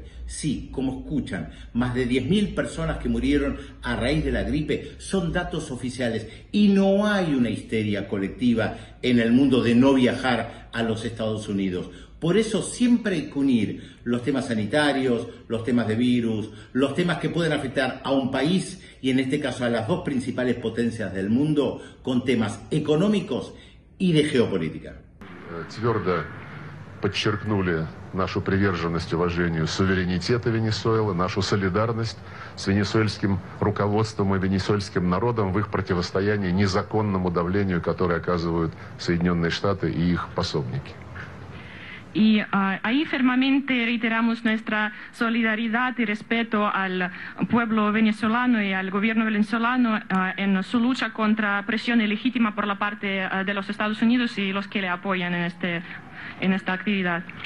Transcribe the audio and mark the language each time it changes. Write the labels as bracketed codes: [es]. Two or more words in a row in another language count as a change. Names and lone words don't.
[es] Sí, como escuchan, más de 10.000 personas que murieron a raíz de la gripe son datos oficiales y no hay una histeria colectiva en el mundo de no viajar a los Estados Unidos. Por eso siempre hay que unir los temas sanitarios, los temas de virus, los temas que pueden afectar a un país y en este caso a las 2 principales potencias del mundo con temas económicos y de geopolítica. [ru] Твердо подчеркнули нашу приверженность уважению суверенитета Венесуэлы, нашу солидарность с венесуэльским руководством и венесуэльским народом в их противостоянии незаконному давлению, которое оказывают Соединенные Штаты и их пособники. [es] Y ahí firmemente reiteramos nuestra solidaridad y respeto al pueblo venezolano y al gobierno venezolano en su lucha contra presión ilegítima por la parte de los Estados Unidos y los que le apoyan en esta actividad.